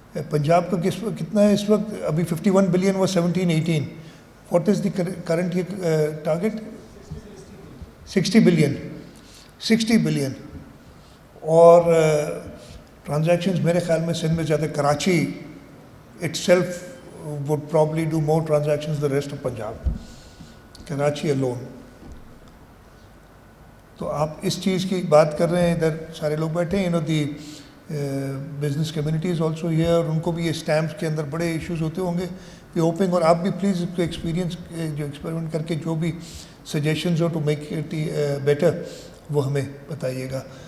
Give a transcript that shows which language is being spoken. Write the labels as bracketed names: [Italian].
[Urdu] پنجاب کا کتنا ہے اس وقت؟ ابھی 51 بلین و 17-18. [English] What is the current target? 60 billion. 60 billion. [Urdu] اور ٹرانزیکشنز میرے خیال میں سندھ میں زیادہ. [English] Karachi itself would probably do more transactions than the rest of Punjab. Karachi alone. [Urdu] تو آپ اس چیز کی بات کر رہے ہیں, ادھر سارے لوگ بیٹھے ہیں, [English] The business community is also here. [Urdu] ان کو بھی یہ اسٹیمپس کے اندر بڑے ایشوز ہوتے ہوں گے. [English] we hoping, [Urdu] اور آپ بھی پلیز اس کو ایکسپیرینس جو ایکسپیریمنٹ کر کے جو بھی suggestions ہو [English] to make it better [Urdu] وہ ہمیں بتائیے گا.